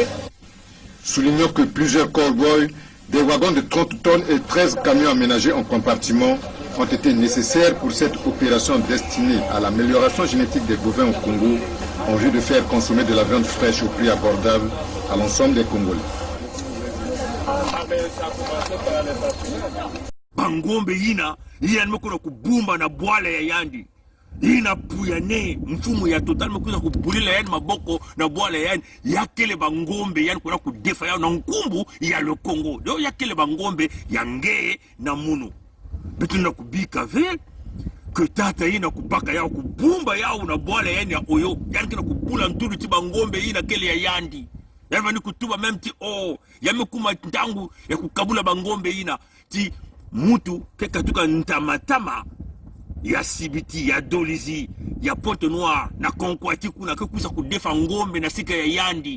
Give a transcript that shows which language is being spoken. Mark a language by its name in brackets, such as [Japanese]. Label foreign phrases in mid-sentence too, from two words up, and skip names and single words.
[French] Soulignons que plusieurs cowboys, des wagons de 30 tonnes et 13 camions aménagés en compartiments ont été nécessaires pour cette opération destinée à l'amélioration génétique des bovins au Congo en vue de faire consommer de la viande fraîche au prix abordable à l'ensemble des Congolais. [Kituba (Democratic Republic of Congo)] Bangombe yina nimekuja kubumba na bwala ya yandi ina puyane mfumo ya total mekuja kubulila yani maboko na bwala yani yakele bangombe yani kuna kudefa yao na nkumbu ya le Congo do yakele bangombe ya ngee na munu bitu na kubika ve que tata ina kubaka yao kubumba yao na bwala yani ya oyo yani kina kubula ntulu ti bangombe ina kele ya yandi yani ni kutuba même ti yamekuma ntangu ya kukabula bangombe ina ti mutu kekatuka ntamatama ya Sibiti, ya Dolizi, ya Pointe-Noire, na Konkwati kuna kukusa kudefa ngombe na sika ya yandi.